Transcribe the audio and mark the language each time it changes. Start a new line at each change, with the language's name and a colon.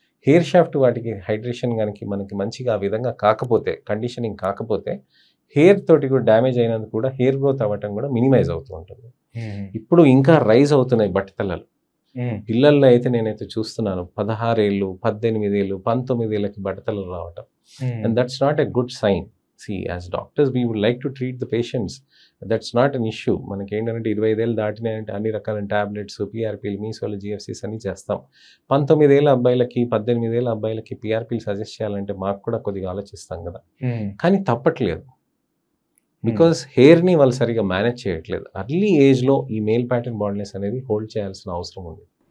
Telugu: Hair shaft వాటికి hydration కనుక మనకి మంచిగా ఆ విధంగా కాకపోతే, కండిషనింగ్ కాకపోతే హెయిర్ తోటి కూడా డ్యామేజ్ అయినందుకు కూడా హెయిర్ గ్రోత్ అవ్వటం కూడా మినిమైజ్ అవుతూ ఉంటుంది. ఇప్పుడు ఇంకా రైజ్ అవుతున్నాయి బట్టతలలు. పిల్లల్లో అయితే నేనైతే చూస్తున్నాను 16 ఏళ్ళు, 18 ఏళ్ళు, 19 ఏళ్ళకి బట్టతలలు రావటం.
English: And that's not a good sign. See, as doctors, we would like to treat the patients. That's not an issue.
Telugu: మనకి ఏంటంటే 25 ఏళ్ళు దాటినాయంటే అన్ని రకాల టాబ్లెట్స్, పిఆర్పీలు, మీసోలు, జిఎఫ్సీస్ అన్ని చేస్తాం. 19 ఏళ్ళ అబ్బాయిలకి, 18 ఏళ్ళ అబ్బాయిలకి పిఆర్పీలు సజెస్ట్ చేయాలంటే మాకు కూడా కొద్దిగా ఆలోచిస్తాం కదా. కానీ తప్పట్లేదు. బికాస్ హెయిర్ని వాళ్ళు సరిగా మేనేజ్ చేయట్లేదు. అర్లీ ఏజ్లో ఈ మేల్ ప్యాటర్న్ బాండ్నెస్ అనేది హోల్డ్ చేయాల్సిన అవసరం ఉంది.